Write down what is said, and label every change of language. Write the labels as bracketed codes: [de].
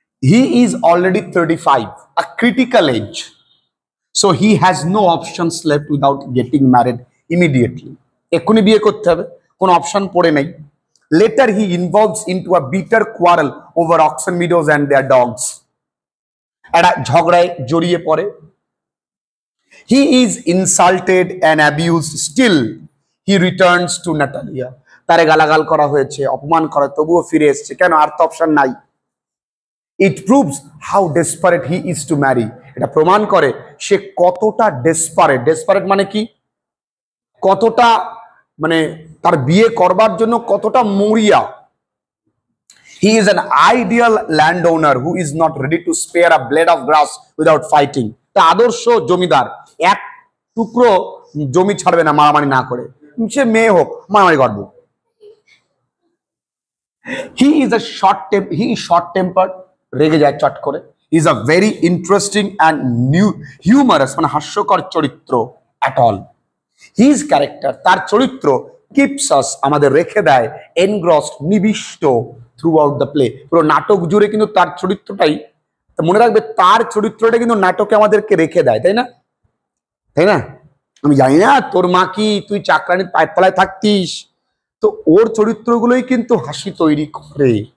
[en] He is already 35, a critical age, so he has no options left without getting married immediately. [bn] এক্ষুনি বিয়ে করতে হবে, কোনো option পড়ে নেই। [en] Later he involves into a bitter quarrel over Oxen Meadows and their dogs. [bn] একটা ঝগড়ায় জড়িয়ে পড়ে। [en] He is insulted and abused. Still, he returns to Natalia. [bn] তারে গালাগাল করা হয়েছে, অপমান করা, তবুও ফিরে এসেছে। কেন? আর তো অপশন নাই। [en] It proves how desperate he is to marry. [bn] এটা প্রমাণ করে সে কতটা ডেসপারেট। ডেসপারেট মানে কি? কতটা, মানে তার বিয়ে করবার জন্য কতটা মরিয়া। [en] He is an ideal landowner who is not ready to spare a blade of grass without fighting. [bn] তা আদর্শ জমিদার, এক টুকরো জমি ছাড়বে না মারামারি না করে। সে মেয়ে হোক, মারামারি করবো। [en] He is short tempered, [bn] রেগে যায় চট করে। [en] He is a very interesting and humorous, [bn] মানে হাস্যকর চরিত্র [en] at all. His character, [bn] তার চরিত্র, [en] keeps us, [bn] আমাদের রেখে দেয়, engrossed, নিবিষ্ট throughout the play. পুরো নাটক জুড়ে কিন্তু তার চরিত্রটাই, মনে রাখবে, তার চরিত্রটা কিন্তু নাটকে আমাদেরকে রেখে দেয়, তাই না? তাই না? আমি জানি না তোর মা কি, তুই চাকরানির পায়ের তলায় থাকতিস, তো ওর চরিত্রগুলোই কিন্তু হাসি তৈরি করে।